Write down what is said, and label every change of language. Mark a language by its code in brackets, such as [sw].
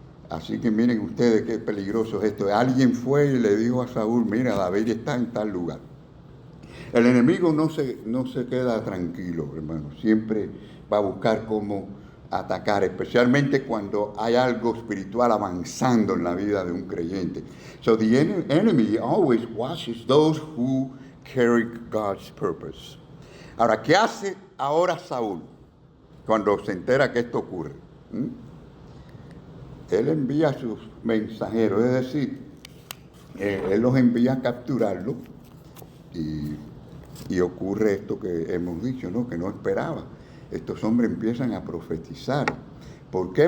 [es] Así que miren ustedes qué peligroso es esto. Alguien fue y le dijo a Saúl, mira, David está en tal lugar. El enemigo no se queda tranquilo, hermano. Siempre va a buscar cómo atacar, especialmente cuando hay algo espiritual avanzando en la vida de un creyente. [en] So the enemy always watches those who carry God's purpose. [es] Ahora, ¿qué hace ahora Saúl cuando se entera que esto ocurre? Él envía a sus mensajeros, es decir, él los envía a capturarlo y Y ocurre esto que hemos dicho, ¿no? Que no esperaba. Estos hombres empiezan a profetizar. ¿Por qué?